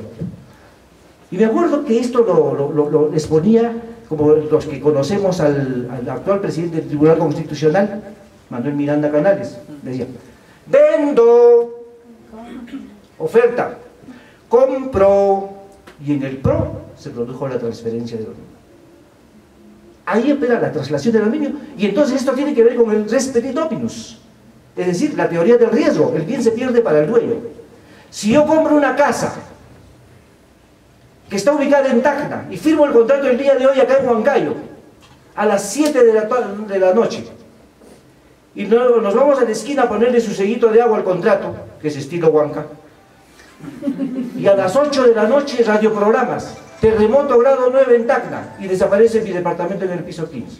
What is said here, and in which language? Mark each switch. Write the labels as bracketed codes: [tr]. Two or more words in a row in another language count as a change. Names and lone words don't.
[es] Y me acuerdo que esto lo exponía, como los que conocemos al actual presidente del Tribunal Constitucional, Manuel Miranda Canales. Decía: vendo, oferta, compro, y en el PRO se produjo la transferencia de dominio. Ahí opera la traslación de dominio, y entonces esto tiene que ver con el [la] res petit dominus, [es] es decir, la teoría del riesgo. El bien se pierde para el dueño. Si yo compro una casa que está ubicada en Tacna y firmo el contrato el día de hoy acá en Huancayo a las 7 de la noche, y nos vamos a la esquina a ponerle su sellito de agua al contrato, que es estilo Huanca, y a las 8 de la noche radioprogramas: terremoto grado 9 en Tacna, y desaparece mi departamento en el piso 15.